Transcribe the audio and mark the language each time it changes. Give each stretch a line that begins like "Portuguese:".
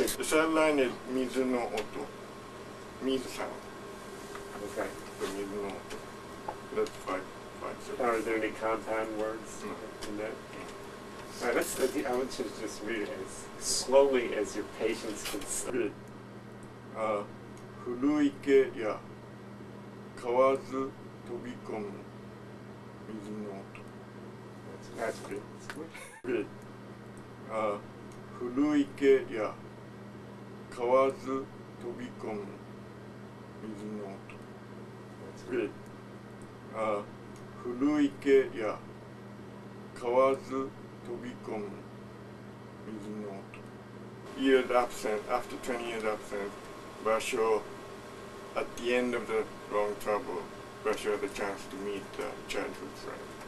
English: Yes, the third line is
Japanese: mizu no oto,
English: mizu sound. Okay. The
Japanese: mizu no oto.
English: That's 5 parts of Are there any compound words in that? All right, I want you to just read it as slowly as your patience can say.
Japanese: 古池や河津飛び込む水の音
English: That's good. Good.
Japanese: 古池や河津飛び込む水の音
English: Good.
Japanese: 古池や河津飛び込む水の音
English: Years absent, after 20 years absent, Basho, at the end of the long travel, Basho had the chance to meet a childhood friend.